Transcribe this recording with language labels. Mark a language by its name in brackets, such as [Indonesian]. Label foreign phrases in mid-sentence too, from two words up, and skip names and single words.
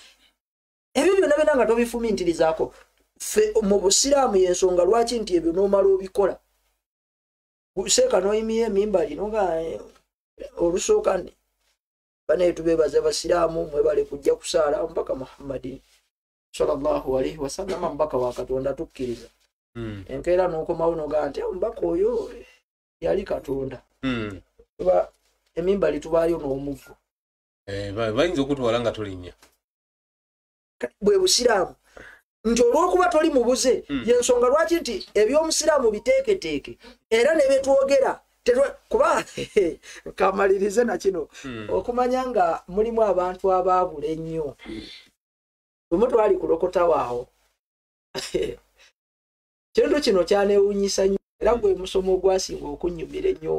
[Ganda] Ebyo byonna nga tobifumintirizaako. Mu busiraamu y'ensonga lwaki nti ebyo n'omala obikola. Seeka n'oyimiye emimbali noga olusooka bane tubeebaza basiraamu mwebale kujja kusaala mpaka Muhammad [Arabic] صلى الله عليه وسلم [Ganda] mbaka wa Katonda tukkiriza. Enkeera n'okomawo noga nti mbaka oyo yali Katonda. Kuba emimbali tubaayo n'omuvu. Bayinza okutwala nga tolinnya. Bwe busiraamu nti olw'okuba toli mubuze y'ensonga lwaki nti eby'omusiraamu biteeketeeke era ne betwogera kuba kamalirize na kino okumanya nga mulimu abantu abaabula ennyo lumu twali kulokota waawo kintu kino kyaneewuunyisa nnyo era gwe musomo ogwasinga okunnyumira ennyo.